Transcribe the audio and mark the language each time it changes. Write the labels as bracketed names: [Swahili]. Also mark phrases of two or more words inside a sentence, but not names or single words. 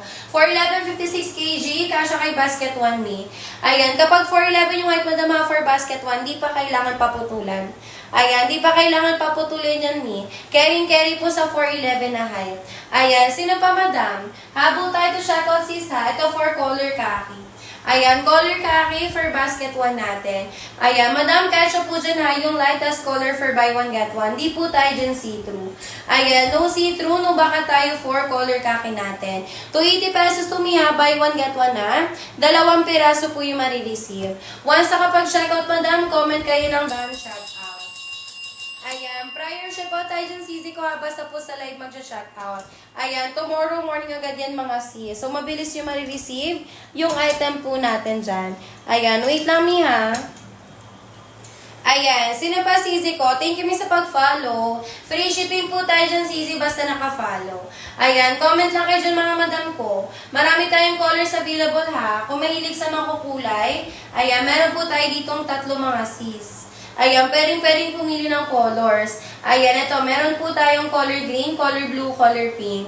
[Filipino] 4'11", 56 kg, kasya kay basket 1 me. Ayan, kapag 4'11 yung height, madam, [English] for basket 1, [Filipino] di pa kailangan paputulan. Ayan, di pa kailangan paputulin yan ni. Carry po sa 4'11 na height. Ayan, sino pa, madam? Habol tayo [English] to checkout [Filipino] sis ha. Ito [English] for color khaki. [Filipino] Ayan, [English] color khaki for basket 1 [Filipino] natin. Ayan, madam, kasya po dyan ha, yung [English] lightest color for buy one get one. [Filipino] Di po tayo dyan see-through. Ayan, [English] no see-through, [Filipino] no baka tayo [English] for color khaki [Filipino] natin. 280 pesos [English] to me [Filipino] ha, [English] buy one get one [Filipino] ha. 2 piraso po yung marireceive. Once nakapag-checkout, madam, comment kayo ng [English] brand shoutout. [Filipino] Ayan, [English] prior ship out [Filipino] tayo dyan, sisi ko ha, basta po sa live mag-checkout. Ayan, [English] tomorrow morning [Filipino] agad yan mga sis. So, mabilis yung marireceive yung item po natin dyan. Ayan, wait lang mi ha. Ayan, sino pa sisi ko? [English] Thank you [Filipino] mi sa pag-follow. [English] Free shipping [Filipino] po tayo dyan sisi basta naka-follow. Ayan, comment lang kayo dyan mga madam ko. Marami tayong [English] colors available [Filipino] ha. Kung mahilig sa makukulay, ayan, meron po tayo ditong 3 mga sis. Ayan, pwedeng pumili ng colors. Ayan, ito, meron po tayong [English] color green, color blue, color pink.